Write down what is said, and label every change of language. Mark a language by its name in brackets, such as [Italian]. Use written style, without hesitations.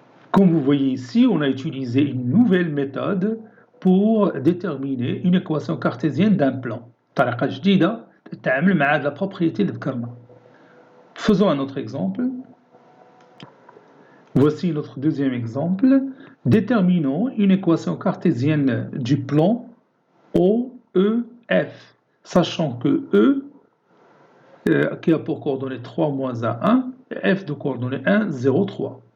[French] Comme vous voyez ici, on a utilisé une nouvelle méthode pour déterminer une équation cartésienne d'un plan. [Arabic] طريقة جديدة تتعامل مع la propriété اللي ذكرنا. [French] Faisons un autre exemple. Voici notre deuxième exemple. Déterminons une équation cartésienne du plan OEF, sachant que E, qui a pour coordonnée 3 moins 1, 1, et F de coordonnée 1, 0, 3.